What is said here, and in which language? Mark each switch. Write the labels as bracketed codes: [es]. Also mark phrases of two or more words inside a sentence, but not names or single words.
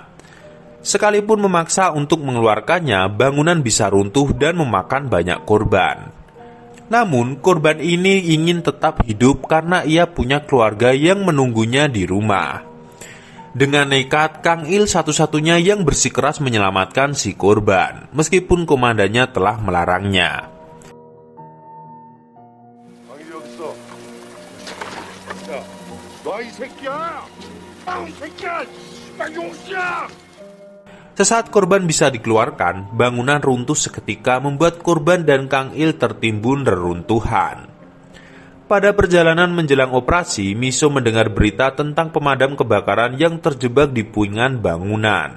[id] Sekalipun memaksa untuk mengeluarkannya, bangunan bisa runtuh dan memakan banyak korban. Namun, korban ini ingin tetap hidup karena ia punya keluarga yang menunggunya di rumah. Dengan nekat, Kang Il satu-satunya yang bersikeras menyelamatkan si korban, meskipun komandannya telah melarangnya. [ko] 방이 여기 있어. 야, 너 이 새끼야! 이 새끼야! 씨발 용씨야! [id] Sesaat korban bisa dikeluarkan, bangunan runtuh seketika membuat korban dan Kang Il tertimbun reruntuhan. Pada perjalanan menjelang operasi, Miso mendengar berita tentang pemadam kebakaran yang terjebak di puingan bangunan.